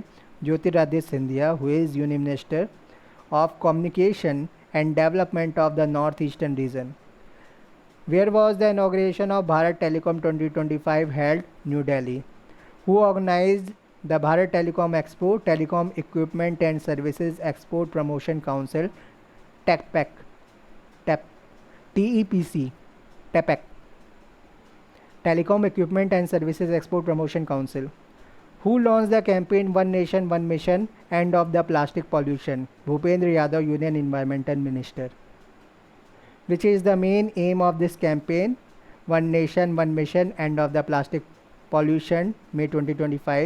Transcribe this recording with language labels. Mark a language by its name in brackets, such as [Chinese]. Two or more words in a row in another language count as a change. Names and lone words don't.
[English] Jyotiradish Scindia, who is Union Minister of Communication and Development of the Northeastern region. Where was the inauguration of Bharat Telecom 2025 held? New Delhi. Who organized the Bharat Telecom Expo? Telecom Equipment and Services Export Promotion Council, TEPEC. TEPC. TEPEC. Telecom Equipment and Services Export Promotion Council. Who launched the campaign One Nation, One Mission, End of the Plastic Pollution? Bhupendra Yadav, Union Environmental Minister. Which is the main aim of this campaign? One Nation, One Mission, End of the Plastic Pollution, May 2025.